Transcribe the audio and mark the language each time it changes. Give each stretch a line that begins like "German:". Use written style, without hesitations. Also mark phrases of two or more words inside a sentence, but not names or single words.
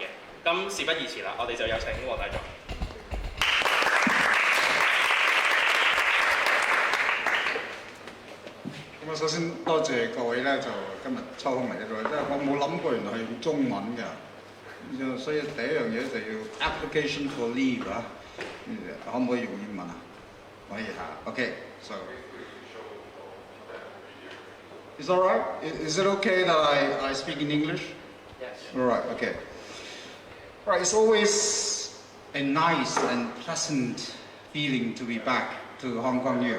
Cantonese: 咁事不宜遲啦，我哋就有請黃大狀。咁首先多謝各位咧，就今日抽空嚟呢度，因為我冇諗過原來係用中文㗎，所以第一樣嘢就要
English: application for leave
Cantonese: 啊，可唔可以用英文啊？可以嚇
English: ，OK， so it's all right. Is it okay that I speak in English? Yes. All right, okay. Right, it's always a nice and pleasant feeling to be back to Hong Kong here.